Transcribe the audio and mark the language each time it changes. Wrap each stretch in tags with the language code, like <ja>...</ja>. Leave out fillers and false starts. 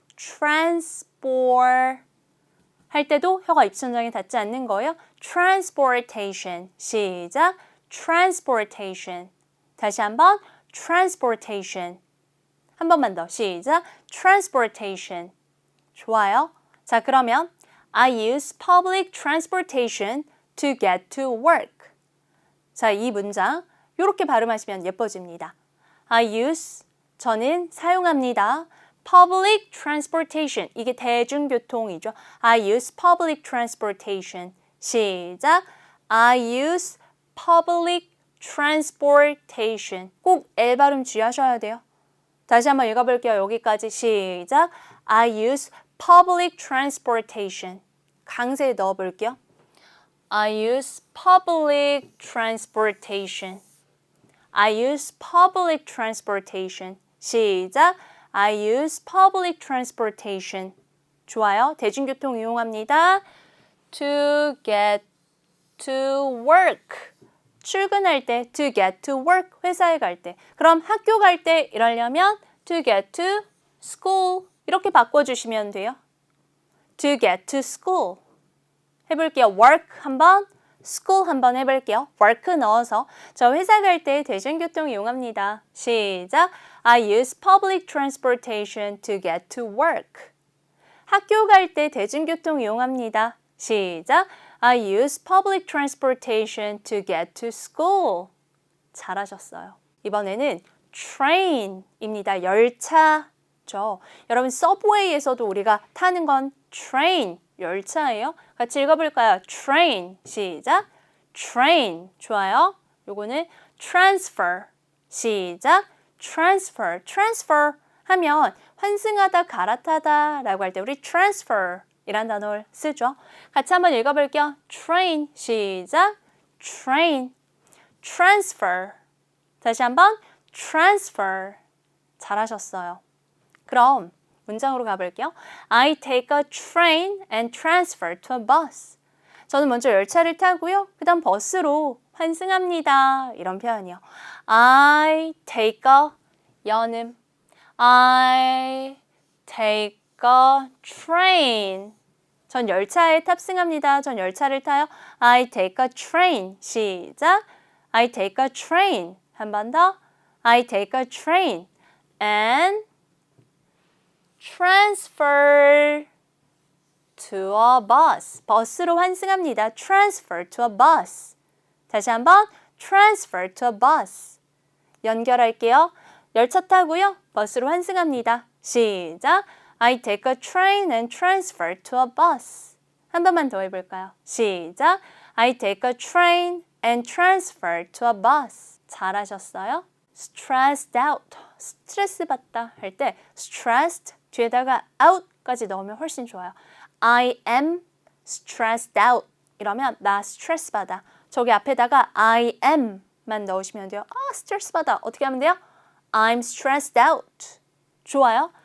<ko>transport 할 때도 혀가 입천장에 닿지 않는 거예요. transportation 시작. transportation 다시 한번 transportation 한 번만 더 시작.</ko> <en>transportation 좋아요.</en> <ko>자, 그러면</ko> <en>I use public transportation to get to work.</en> <ko>자, 이 문장 이렇게 발음하시면 예뻐집니다.</ko> <en>I use</en> <ko>저는 사용합니다. public transportation 이게 대중교통이죠.</ko> <en>I use public transportation 시작. I use public transportation</en> <ko>꼭 L 발음 주의하셔야 돼요. 다시 한번 읽어볼게요. 여기까지 시작.</ko> <en>I use public transportation.</en> <ko>강세에 넣어볼게요.</ko> <en>I use public transportation. I use public transportation.</en> <ko>시작.</ko> <en>I use public transportation.</en> <ko>좋아요. 대중교통 이용합니다.</ko> <en>To get to work.</en> <ko>출근할 때</ko> <en>to get to work.</en> <ko>회사에 갈 때. 그럼 학교 갈 때 이러려면</ko> <en>to get to school.</en> <ko>이렇게 바꿔주시면 돼요.</ko> <en>To get to school. 해볼게요.</en> <ko>work 한번, school 한번 해볼게요. work 넣어서 저 회사 갈 때 대중교통 이용합니다. 시작.</ko> <en>I use public transportation to get to work.</en> <ko>학교 갈 때 대중교통 이용합니다. 시작.</ko> <en>I use public transportation to get to school.</en> <ko>잘하셨어요. 이번에는 train입니다. 열차죠. 여러분 서브웨이에서도 우리가 타는 건 train, 열차예요. 같이 읽어볼까요? train, 시작. train, 좋아요. 요거는 transfer, 시작. transfer, transfer 하면 환승하다, 갈아타다 라고 할 때 우리 transfer 이란 단어를 쓰죠. 같이 한번 읽어볼게요. train, 시작. train, transfer. 다시 한번 transfer. 잘하셨어요. 그럼 문장으로 가볼게요.</ko> <en>I take a train and transfer to a bus.</en> <ko>저는 먼저 열차를 타고요. 그 다음 버스로 환승합니다. 이런 표현이요. I take a 연음.</ko> <en>I take a train.</en> <ko>전 열차에 탑승합니다. 전 열차를 타요.</ko> <en>I take a train.</en> <ko>시작.</ko> <en>I take a train. 한 번 더. I take a train and transfer to a bus.</en> <ko>버스로 환승합니다.</ko> <en>transfer to a bus.</en> <ko>다시 한번</ko> <en>transfer to a bus.</en> <ko>연결할게요. 열차 타고요. 버스로 환승합니다. 시작.</ko> <en>I take a train and transfer to a bus.</en> <ko>한 번만 더 해볼까요? 시작.</ko> <en>I take a train and transfer to a bus.</en> <ko>잘하셨어요? stressed out. 스트레스 받다 할 때 stressed 뒤에다가 out까지 넣으면 훨씬 좋아요.</ko> <en>I am stressed out.</en> <ko>이러면 나 스트레스 받아. 저기 앞에다가</ko> <en>I am</en> <ko>만 넣으시면 돼요. 스트레스 받아. 어떻게 하면 돼요?</ko> <en>I'm stressed out.</en> <ko>좋아요.</ko>